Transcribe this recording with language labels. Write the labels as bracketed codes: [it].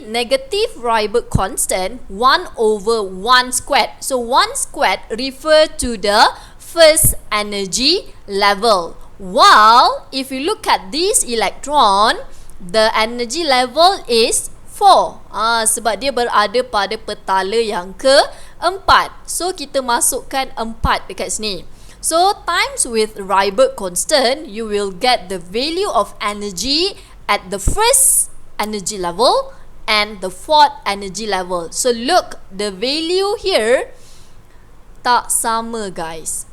[en] Negative Rydberg constant 1 over 1 squared. So 1 squared refer to the first energy level. While if you look at this electron, the energy level is 4. [ms] Sebab dia berada pada petala yang keempat. So kita masukkan 4 dekat sini. [en] So times with Rydberg constant, you will get the value of energy at the first energy level and the fourth energy level. So look, the value here [ms] tak sama [en] guys.